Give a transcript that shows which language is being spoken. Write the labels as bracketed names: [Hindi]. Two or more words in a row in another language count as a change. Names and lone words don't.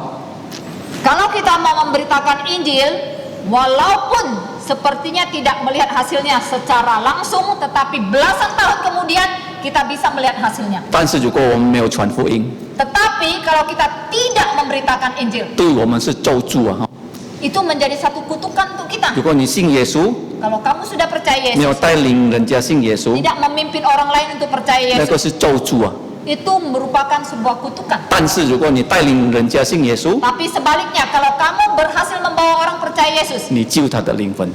[Indonesian] kalau kita mau memberitakan Injil, walaupun sepertinya tidak melihat hasilnya secara langsung, tetapi belasan tahun kemudian kita bisa melihat hasilnya. [Chinese] 但是如果我们没有传福音， [Indonesian] Tetapi kalau kita tidak memberitakan Injil, [Chinese] 对我们是咒诅啊。 [Indonesian] itu menjadi satu kutukan untuk kita. [Chinese] 如果你信耶稣， [Indonesian] Kalau kamu sudah percaya [Chinese] 没有 [Indonesian] Yesus, [Chinese] 带领人家信耶稣， [Indonesian] tidak memimpin orang lain untuk percaya [Chinese] 那个 [Indonesian] Yesus, [Chinese] 是咒诅啊。 [Indonesian] itu merupakan sebuah kutukan. [Chinese] 但是如果你带领人家信耶稣， [Indonesian] Tapi sebaliknya, kalau kamu berhasil membawa orang percaya Yesus, [Chinese] 你救他的灵魂。